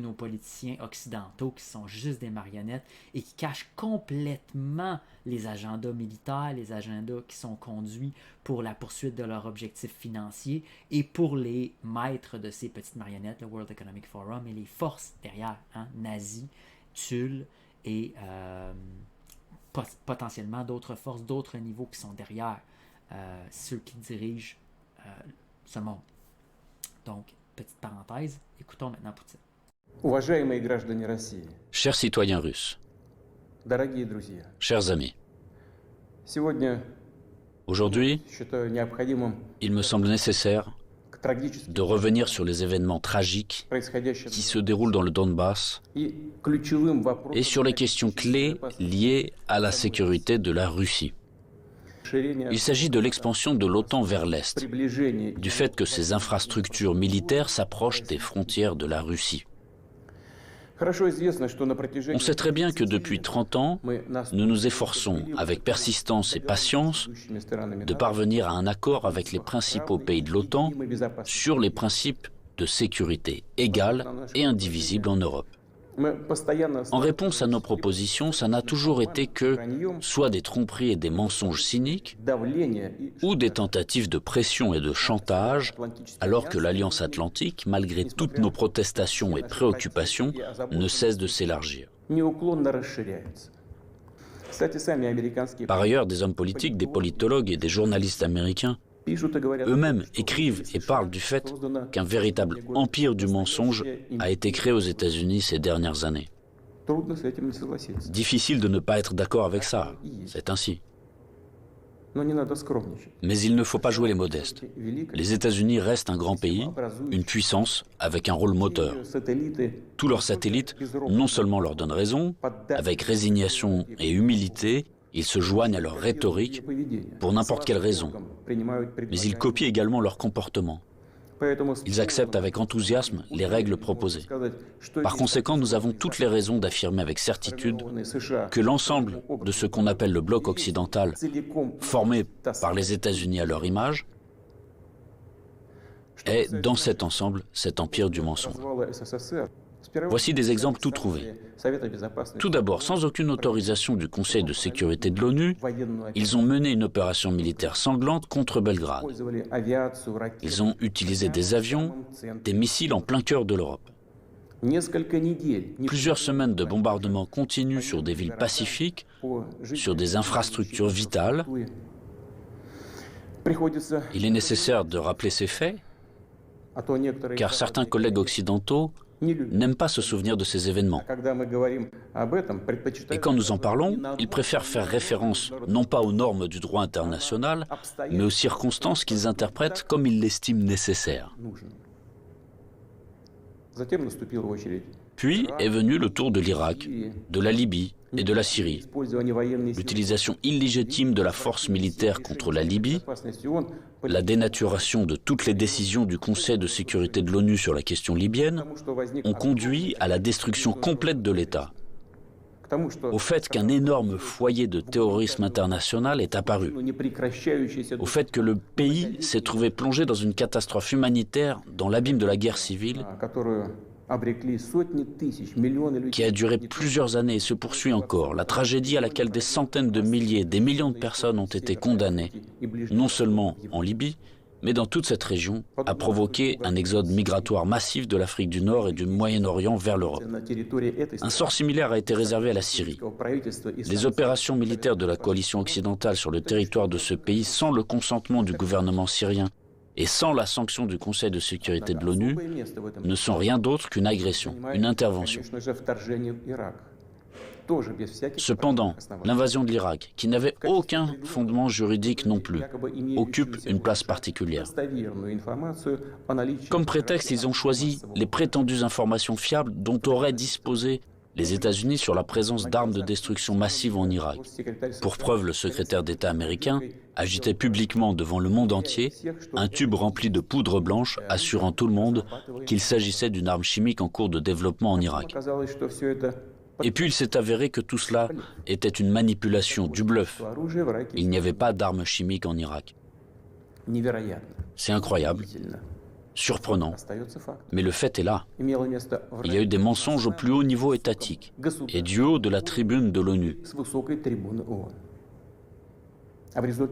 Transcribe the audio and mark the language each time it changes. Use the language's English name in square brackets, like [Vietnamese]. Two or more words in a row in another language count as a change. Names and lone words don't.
[French] nos politiciens occidentaux qui sont juste des marionnettes et qui cachent complètement les agendas militaires, les agendas qui sont conduits pour la poursuite de leurs objectifs financiers et pour les maîtres de ces petites marionnettes, le World Economic Forum et les forces derrière, nazis, Tulle et potentiellement d'autres forces, d'autres niveaux qui sont derrière ceux qui dirigent ce monde. Donc, petite parenthèse, écoutons maintenant Poutine. [Russian] Уважаемые граждане России, [French] Chers citoyens russes, [Russian] дорогие друзья, [French] chers amis, [Russian] сегодня [French] aujourd'hui, [Russian] считаю необходимым [French] il me semble nécessaire [Russian] к трагическим [French] de revenir sur les événements tragiques [Russian] происходящим [French] qui se déroulent dans le Donbass [Russian] и ключевым вопросам [French] et sur les questions clés liées à la sécurité de la Russie. [Russian] расширения, [French] Il s'agit de l'expansion de l'OTAN vers l'Est, [Russian] приближения. [French] du fait que ces infrastructures militaires s'approchent des frontières de la Russie. [Russian] Хорошо известно, что на протяжении [French] On sait très bien que depuis 30 ans, [Russian] мы [French] nous nous efforçons avec persistance et patience [Russian] ведущими странами [French] de parvenir à un accord avec les principaux pays de l'OTAN sur les principes de sécurité égale et indivisible en Europe. [Russian] Мы постоянно [French] En réponse à nos propositions, ça n'a toujours été que soit des tromperies et des mensonges cyniques, [Russian] давление и [French] ou des tentatives de pression et de chantage, alors que l'Alliance Atlantique, malgré toutes nos protestations et préoccupations, ne cesse de s'élargir. [Russian] неуклонно расширяется. Кстати, сами американские [French] Par ailleurs, des hommes politiques, des politologues et des journalistes américains [Russian] пишут и говорят, [French] eux-mêmes écrivent et parlent du fait qu'un véritable empire du mensonge a été créé aux États-Unis ces dernières années. [Russian] трудно с этим не согласиться. [French] Difficile de ne pas être d'accord avec ça, c'est ainsi. [Russian] Но не надо скромничать. [French] Mais il ne faut pas jouer les modestes. [Russian] Великая [French] Les États-Unis restent un grand pays, une puissance avec un rôle moteur. [Russian] сателлиты [French] Tous leurs satellites non seulement leur donnent raison, avec résignation et humilité, ils se joignent à leur rhétorique [Russian] поведения. [French] pour n'importe quelle raison, [Russian] Принимают [French] mais ils copient également leur comportement. [Russian] Поэтому [French] Ils acceptent avec enthousiasme les règles proposées. [Russian] сказать, что [French] Par conséquent, nous avons toutes les raisons d'affirmer avec certitude [Russian] США [French] que l'ensemble de ce qu'on appelle le bloc occidental, [Russian] целиком [French] formé par les États-Unis à leur image, est dans cet ensemble cet empire du mensonge. [Russian] развала СССР. Сперва [French] Voici des exemples tout trouvés. [Russian] Совета безопасности [French] Tout d'abord, sans aucune autorisation du Conseil de sécurité de l'ONU, [Russian] военную [French] ils ont mené une opération militaire sanglante contre Belgrade. [Russian] использовали авиацию, ракеты. [French] Ils ont utilisé des avions, des missiles en plein cœur de l'Europe. [Russian] Несколько недель [French] Plusieurs semaines de bombardements continus sur des villes pacifiques, [Russian] по [French] sur des infrastructures vitales. [Russian] Приходится, [French] Il est nécessaire de rappeler ces faits, [Russian] а то некоторые [French] car certains collègues occidentaux [Russian] не любят. [French] n'aiment pas se souvenir de ces événements. [Russian] Когда мы говорим об этом, [French] Et [Russian] предпочитают [French] quand nous en parlons, ils préfèrent faire référence non pas aux normes du droit international, mais aux circonstances qu'ils interprètent comme ils l'estiment nécessaires. [Russian] нужным. Затем наступила очередь [French] Puis est venu le tour de l'Irak, de la Libye et de la Syrie. [Russian] использования военной силы. [French] L'utilisation illégitime de la force militaire contre la Libye, [Russian] Безопасности ООН, [French] la dénaturation de toutes les décisions du Conseil de sécurité de l'ONU sur la question libyenne, [Russian] потому что возник [French] ont conduit à la destruction complète de l'État, [Russian] к тому, что [French] au fait qu'un énorme foyer de terrorisme international est apparu, [Russian] непрекращающийся [French] au fait que le pays s'est trouvé plongé dans une catastrophe humanitaire dans l'abîme de la guerre civile [Russian] которую обрекли сотни тысяч, миллионы людей. [French] qui a duré plusieurs années et se poursuit encore, la tragédie à laquelle des centaines de milliers, des millions de personnes ont été condamnées, non seulement en Libye, mais dans toute cette région, a provoqué un exode migratoire massif de l'Afrique du Nord et du Moyen-Orient vers l'Europe. [Russian] На территории этой [French] Un sort similaire a été réservé à la Syrie. [Russian] правительства и [French] Les opérations militaires de la coalition occidentale sur le territoire de ce pays, sans le consentement du gouvernement syrien et sans la sanction du Conseil de sécurité de l'ONU, [Russian] особое место в этом, [French] ne sont rien d'autre qu'une agression, une intervention. [Russian] конечно же, вторжение в Ирак. Тоже без всяких [French] Cependant, [Russian] оснований. [French] l'invasion de l'Irak, qui n'avait aucun fondement juridique non plus, [Russian] Якобы имеющуюся [French] occupe une place particulière. [Russian] достоверную информацию о наличии [French] Comme prétexte, ils ont choisi les prétendues informations fiables dont auraient disposé les États-Unis sur la présence d'armes de destruction massive en Irak. [Russian] госсекретарь [French] Pour preuve, le secrétaire d'État américain agitait publiquement devant le monde entier un tube rempli de poudre blanche assurant tout le monde qu'il s'agissait d'une arme chimique en cours de développement en Irak. [Russian] Оказалось, что все это [French] Et puis il s'est avéré que tout cela était une manipulation, du bluff. [Russian] оружие в Ираке [French] Il n'y avait pas d'armes chimiques en Irak. [Russian] невероятно. [French] C'est incroyable, [Russian] Удивительно. [French] surprenant, [Russian] Остается факт. [French] mais le fait est là. [Russian] Имело место в [French] Il y a eu des mensonges au plus haut niveau étatique et du haut de la tribune de l'ONU. [Russian] с высокой трибуны ООН. А в результате